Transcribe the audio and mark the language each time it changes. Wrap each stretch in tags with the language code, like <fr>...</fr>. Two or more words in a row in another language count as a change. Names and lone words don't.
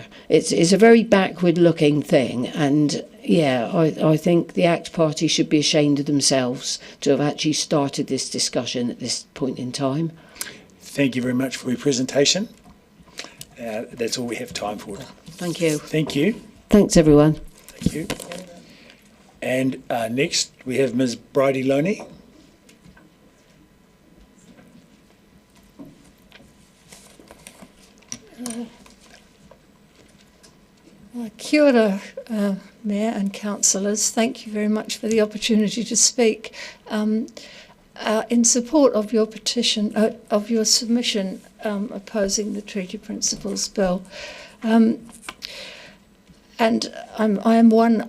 <en>It's a very backward-looking thing, and yeah, I think the ACT Party should be ashamed of themselves to have actually started this discussion at this point in time. Thank you very much for your presentation. That's all we have time for. Thank you. Thank you. Thanks, everyone. Thank you. And next, we have Ms. Bridie Loney.</en> <mi>Kia ora,</mi> <en>Mayor and councillors. Thank you very much for the opportunity to speak in support of your petition, of your submission opposing the Treaty Principles Bill. And I am one.</en>